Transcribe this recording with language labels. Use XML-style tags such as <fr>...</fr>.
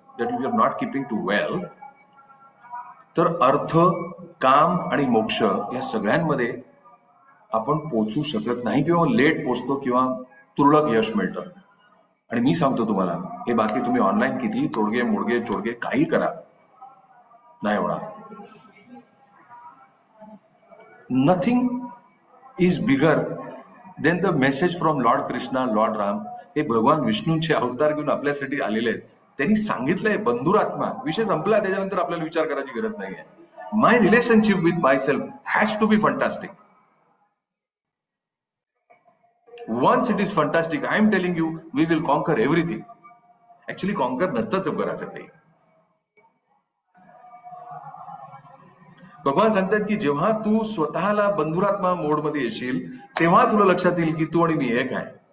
<en>that you are not keeping too well,</en> <mr>तर अर्थ, काम आणि मोक्ष या सगळ्यांमध्ये आपण पोचू शकत नाही, किंवा लेट पोचतो, किंवा तुरळक यश मिळतं. आणि मी सांगतो तुम्हाला, हे बाकी तुम्ही ऑनलाईन किती तोडगे मोडगे चोडगे काही करा, नाही होणार.</mr> <en>Nothing is bigger than the message from lord Krishna, lord Ram.</en> <mr>हे भगवान विष्णूंचे अवतार घेऊन आपल्यासाठी आलेले आहेत. त्यांनी सांगितलंय बंधुरात्मा, विषय संपला. त्याच्यानंतर आपल्याला विचार करायची गरज नाहीये.</mr> <en>My relationship with my self has to be fantastic. Once it is fantastic, I am telling you, we will conquer everything.</en> <mr>Actually, conquer नसतंच करायचं काही. भगवान सांगतात की जेव्हा तू स्वतःला बंधुरात्मा मोडमध्ये येशील, तेव्हा तुला लक्षात येईल की तू आणि मी एक आहे.</mr>